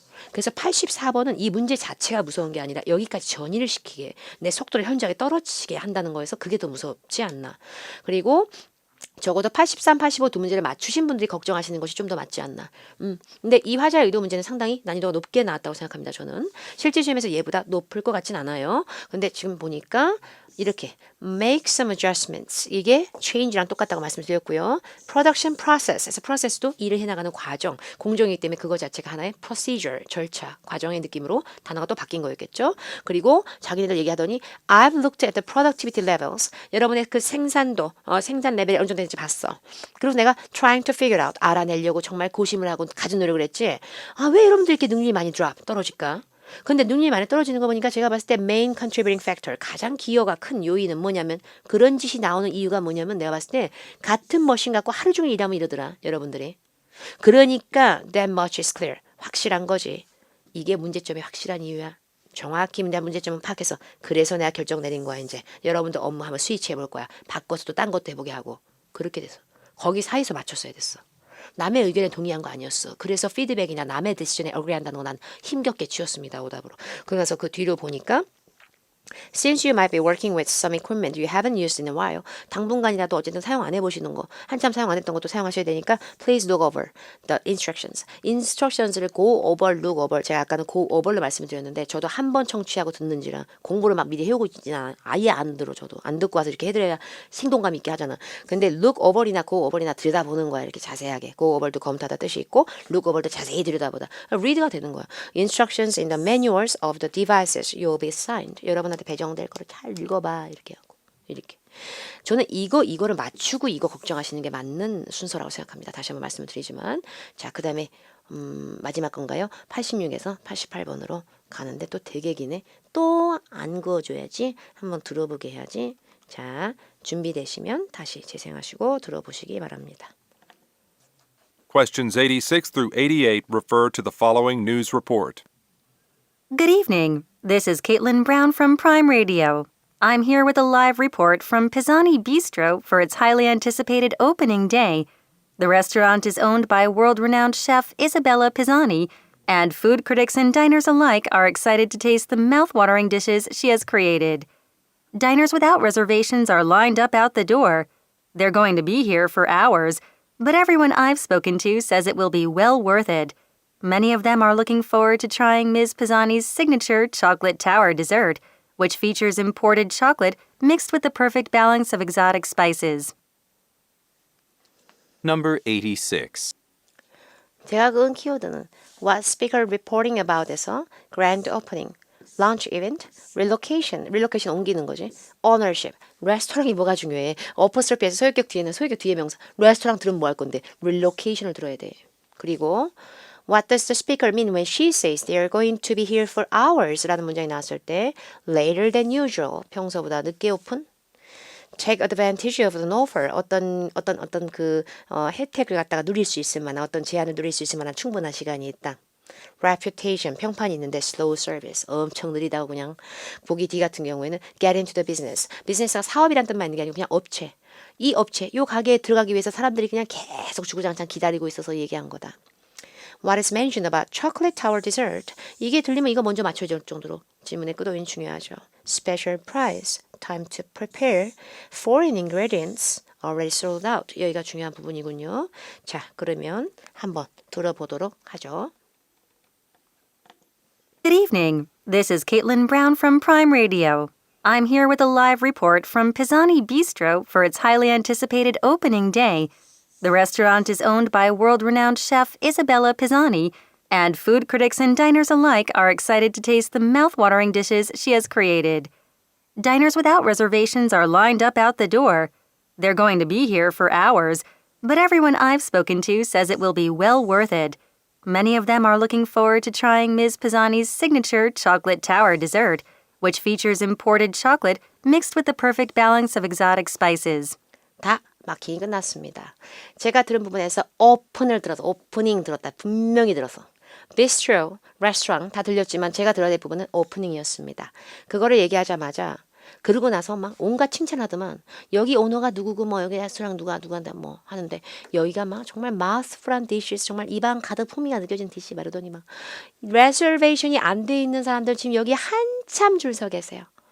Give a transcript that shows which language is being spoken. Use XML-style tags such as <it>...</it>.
<ko>그래서 84번은 이 문제 자체가 무서운 게 아니라 여기까지 전이를 시키게 내 속도를 현저하게 떨어지게 한다는 거에서 그게 더 무섭지 않나. 그리고 적어도 83, 85 두 문제를 맞추신 분들이 걱정하시는 것이 좀 더 맞지 않나. 근데 이 화자의 의도 문제는 상당히 난이도가 높게 나왔다고 생각합니다. 저는 실제 시험에서 얘보다 높을 것 같진 않아요. 근데 지금 보니까 이렇게</ko> <en>make some adjustments.</en> <ko>이게 change랑 똑같다고 말씀드렸고요. production process에서 process도 일을 해나가는 과정, 공정이기 때문에 그거 자체가 하나의 procedure, 절차, 과정의 느낌으로 단어가 또 바뀐 거였겠죠. 그리고 자기네들 얘기하더니</ko> <en>I've looked at the productivity levels.</en> <ko>여러분의 그 생산도, 생산 레벨이 어느 정도 되는지 봤어. 그래서 내가</ko> <en>trying to figure out,</en> <ko>알아내려고 정말 고심을 하고 가진 노력을 했지. 아, 왜 여러분들 이렇게 능률이 많이 떨어질까? 근데 능률이 많이 떨어지는 거 보니까 제가 봤을 때</ko> <en>main contributing factor,</en> <ko>가장 기여가 큰 요인은 뭐냐면 그런 짓이 나오는 이유가 뭐냐면 내가 봤을 때 같은 머신 갖고 하루 종일 일하면 이러더라, 여러분들이. 그러니까</ko> <en>that much is clear.</en> <ko>확실한 거지. 이게 문제점이 확실한 이유야. 정확히 내가 문제점을 파악해서 그래서 내가 결정 내린 거야. 이제 여러분도 업무 한번 스위치 해볼 거야. 바꿔서 또 딴 것도 해보게 하고. 그렇게 돼서 거기 사이에서 맞췄어야 됐어. 남의 의견에 동의한 거 아니었어. 그래서 피드백이나 남의 디시전에 어그리한다는 건 난 힘겹게 쥐었습니다. 오답으로. 그래서 그 뒤로 보니까</ko> <en>Since you might be working with some equipment you haven't used in a while,</en> <ko>당분간이라도 어쨌든 사용 안 해보시는 거, 한참 사용 안 했던 것도 사용하셔야 되니까</ko> <en>please look over the instructions. instructions를 go over, look over.</en> <ko>제가 아까는 go over로 말씀을 드렸는데 저도 한 번 청취하고 듣는지라 공부를 막 미리 해오고 있지는 아예 안 들어. 저도 안 듣고 와서 이렇게 해드려야 생동감 있게 하잖아. 근데 look over이나 go over이나 들여다보는 거야. 이렇게 자세하게. go over도 검토하다 뜻이 있고 look over도 자세히 들여다보다. read가 되는 거야.</ko> <en>Instructions in the manuals of the devices you will be assigned.</en> <ko>여러분한테 배정될 거를 잘 읽어봐. 이렇게 하고. 이렇게. 저는 이거를 맞추고 이거 걱정하시는 게 맞는 순서라고 생각합니다. 다시 한번 말씀을 드리지만. 자, 그 다음에 마지막 건가요? 86에서 88번으로 가는데 또 되게 기네. 또 안 그어줘야지. 한번 들어보게 해야지. 자, 준비되시면 다시 재생하시고 들어보시기 바랍니다.</ko> <en>Questions 86 through 88 refer to the following news report. Good evening. This is Caitlin Brown from Prime Radio. I'm here with a live report from Pisani Bistro for its highly anticipated opening day. The restaurant is owned by world-renowned chef Isabella Pisani, and food critics and diners alike are excited to taste the mouth-watering dishes she has created. Diners without reservations are lined up out the door. They're going to be here for hours, but everyone I've spoken to says it will be well worth it. Many of them are looking forward to trying Ms. Pisani's signature chocolate tower dessert, which features imported chocolate mixed with the perfect balance of exotic spices. Number 86.</en> <ko>제가 그은 키워드는</ko> <en>What Speaker Reporting About에서 Grand Opening, Launch Event, Relocation, Relocation 옮기는 거지, Ownership,</en> <ko>레스토랑이 뭐가 중요해. 어퍼스트로피에서 소유격 뒤에는 소유격 뒤에 명사, 레스토랑 들으면 뭐 할 건데 Relocation을 들어야 돼.</ko> <en>그리고 What does the speaker mean when she says they are going to be here for hours?</en> <ko>라는 문장이 나왔을 때</ko> <en>later than usual,</en> <ko>평소보다 늦게 오픈.</ko> <en>Take advantage of an offer,</en> <ko>어떤 그 혜택을 갖다가 누릴 수 있을 만한, 어떤 제한을 누릴 수 있을 만한 충분한 시간이 있다. Reputation, 평판이 있는데</ko> <en>slow service,</en> <ko>엄청 느리다고 그냥. 보기 D 같은 경우에는</ko> <en>get into the business.</en> <ko>비즈니스가 사업이란 뜻만 있는 게 아니고 그냥 업체. 이 업체, 이 가게에 들어가기 위해서 사람들이 그냥 계속 주구장창 기다리고 있어서 얘기한 거다.</ko> <en>What is mentioned about chocolate tower dessert?</en> <ko>이게 들리면 이거 먼저 맞춰야 될 정도로 질문의 끄도인 중요하죠.</ko> <en>Special price, time to prepare, foreign ingredients, already sold out.</en> <ko>여기가 중요한 부분이군요. 자, 그러면 한번 들어보도록 하죠.</ko> <en>Good evening. This is Caitlin Brown from Prime Radio. I'm here with a live report from Pisani Bistro for its highly anticipated opening day. The restaurant is owned by world-renowned chef Isabella Pisani, and food critics and diners alike are excited to taste the mouth-watering dishes she has created. Diners without reservations are lined up out the door. They're going to be here for hours, but everyone I've spoken to says it will be well worth it. Many of them are looking forward to trying Ms. Pisani's signature chocolate tower dessert, which features imported chocolate mixed with the perfect balance of exotic spices.</en> <ko>다 마킹이 끝났습니다. 제가 들은 부분에서 오픈을 들어서 오프닝 들었다. 분명히 들어서. Bistro, 레스토랑 다 들렸지만 제가 들어야 될 부분은 오프닝이었습니다. 그거를 얘기하자마자 그러고 나서 막 온갖 칭찬하더만 여기 오너가 누구고 뭐 여기 레스토랑 누구한다 뭐 하는데 여기가 막 정말</ko> <en>mouthful dishes</en> <ko>정말 입안 가득 풍미가 느껴지는 디시 말하더니 막 레저베이션이 안 돼 있는 사람들 지금 여기 한참 줄 서 계세요.</ko>